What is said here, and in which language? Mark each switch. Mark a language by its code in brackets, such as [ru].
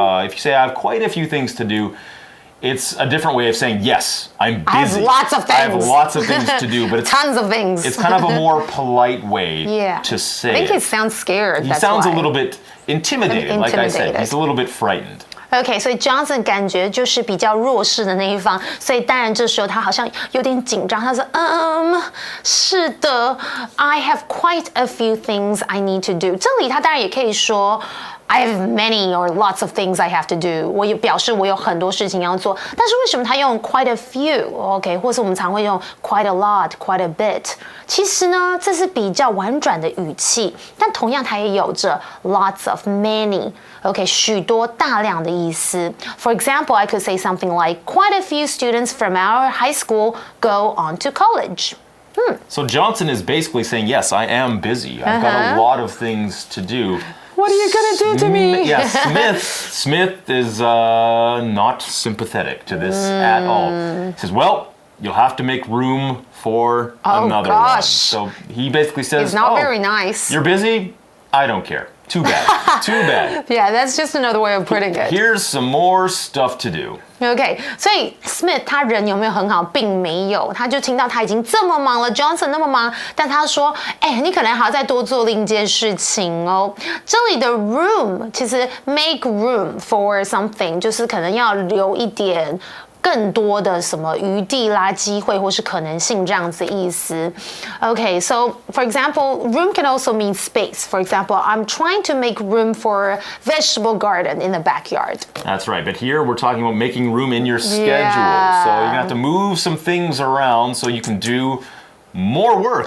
[en] If you say I have quite a few things to do, it's a different way of saying, yes, I'm busy. I have lots of things. I have lots of things to do, but it's tons of things. It's kind of a more polite way to say I think he sounds scared. He sounds a little bit intimidated, like I said. He's a little bit frightened. [zh] OK， 所以 Johnson 感觉就是比较弱势的那一方，所以当然这时候他好像有点紧张。他说：“是的 [en] ，I have quite a few things I need to do。” [zh] 这里他当然也可以说 [en] I have many or lots of things I have to do。 [zh] 我也表示我有很多事情要做，但是为什么他用 quite a few？OK， 或是我们常会用 quite a lot、quite a bit。其实呢，这是比较婉转的语气，但同样它也有着 lots of、many。OK， 许多、大量的意思。 [en] For example, I could say something like, "Quite a few students from our high school go on to college." So Johnson is basically saying, yes, I am busy. I've got a lot of things to do. What are you gonna do to me? Yeah, Smith is not sympathetic to this at all. He says, well, you'll have to make room for another one. So he basically says, he's not very nice. You're busy? I don't care. Too bad. Too bad. Yeah, that's just another way of putting it. Here's some more stuff to do. [zh] OK， 所以 Smith 他人有没有很好，并没有，他就听到他已经这么忙了 ，Johnson 那么忙，但他说，你可能还要再多做另一件事情哦。这里的 room 其实 make room for something， 就是可能要留一点更多的什么余地啦、机会或是可能性这样子意思。 [en] Okay, so for example, room can also mean space. For example, I'm trying to make room for a vegetable garden in the backyard. That's right, but here we're talking about making room in your schedule. So you're gonna have to move some things around so you can do more work.